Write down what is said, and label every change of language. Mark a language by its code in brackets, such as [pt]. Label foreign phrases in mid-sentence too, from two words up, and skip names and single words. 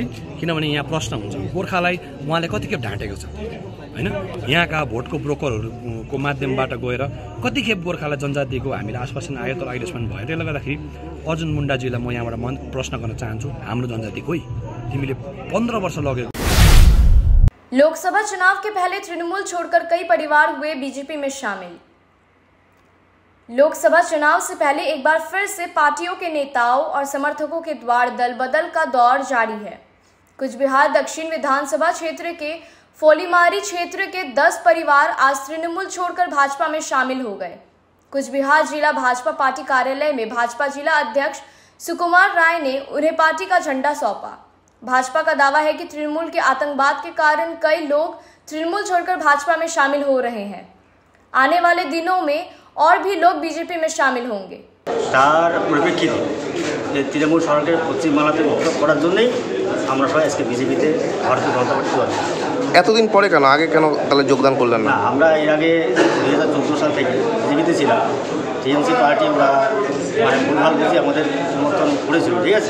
[ne] किनभने यहाँ प्रश्न हुन्छ गोर्खालाई उहाँले कतिखेप ढाँटेको छ होइन। यहाँका भोटको ब्रोकरहरूको माध्यमबाट गएर कतिखेप गोर्खालाई जनजातिको हामीले आश्वासन आयो तर अहिलेसम्म भयो। त्यसले गर्दाखेरि अर्जुन मुन्डाजीलाई म यहाँबाट प्रश्न गर्न चाहन्छु, हाम्रो जनजाति खोइ तिमीले 15 वर्ष लगेको। [hi] लोकसभा चुनाव के पहले तृणमूल छोड़कर कई परिवार हुए बीजेपी में शामिल। लोकसभा चुनाव से पहले एक बार फिर से पार्टियों के नेताओं और समर्थकों के द्वार दल बदल का दौर जारी है। कुछ बिहार दक्षिण विधानसभा क्षेत्र के फोलीमारी क्षेत्र के 10 परिवार आज तृणमूल छोड़कर भाजपा में शामिल हो गए। कुछ बिहार जिला भाजपा पार्टी कार्यालय में भाजपा जिला अध्यक्ष सुकुमार राय ने उन्हें पार्टी का झंडा सौंपा। भाजपा का दावा है कि तृणमूल के आतंकवाद के कारण कई लोग तृणमूल छोड़कर भाजपा में शामिल हो रहे हैं। आने वाले दिनों में और भी लोग बीजेपी में शामिल होंगे। [bn] তার পরিপ্রেক্ষিতে যে তৃণমূল সরকারের পশ্চিমবাংলাতে বিক্ষোভ করার জন্যই আমরা সবাই আজকে বিজেপিতে ভারতীয় জনতা পার্টি করি। এতদিন পরে কেন, আগে কেন তাহলে যোগদান করলেন না? আমরা এর আগে 2014 সাল থেকে বিজেপিতে ছিলাম। টিএমসি পার্টি ওরা মানে ভুলভাল বুঝে আমাদের সমর্থন করেছিল, ঠিক আছে।